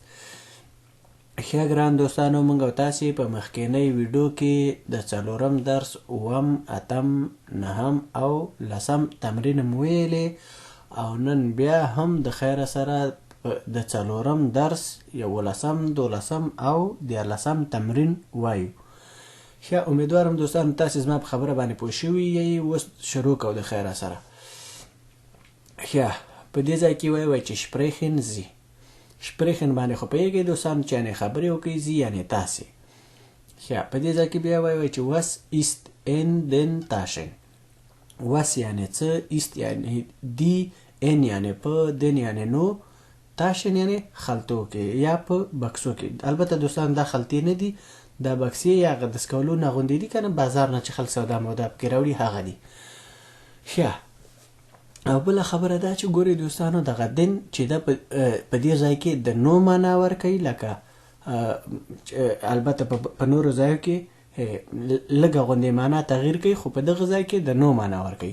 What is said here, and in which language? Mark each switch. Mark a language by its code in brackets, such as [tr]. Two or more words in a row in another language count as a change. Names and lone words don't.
[ps] ښه ګران دوستانو، موږ او تاسې په مخکینی ویډیو کې د څلورم درس اووم، اتم، نهم او لسم تمرین مو ویلې، او نن بیا هم د خیره سره د څلورم درس 11 12 او 14 تمرین وایو. ښه، امیدوارم دوستانو تاسې زما په خبره باندې پوه شوي یئ. اوس شروع کوو د خیره سره. ښه، په دې ځای کې وایي چې [de] sprechen Sie. [ps] sprechen باندې خو پوهېږئ دوستانو چې یعنې خبرې وکړئ، Sie یعنې تاسې. ښه، په دې ځای کې بیا وایي چې [de] was ist in den Taschen. [ps] was یعنې څه، ist یعنې دی، in یعنې په، den یعنې نو، تاشن یعنې خلطو کې یا په بکسو کې. البته دوستان دا خلطې نه دي، دا بکسې یا هغه د سکولو نه غوندې دي که نه، بازار نه چې خلک سودا مودا پکې راوړي هغه دي. ښه، او بله خبره دا چې ګورئ دوستانو، دغه دن چې دا په دې ځای کې د نو معنا ورکوي، لکه البته په نورو ځایو کې لږه غوندې معنا تغییر کوي، خو په دغه ځای کې د نو معنا ورکوي.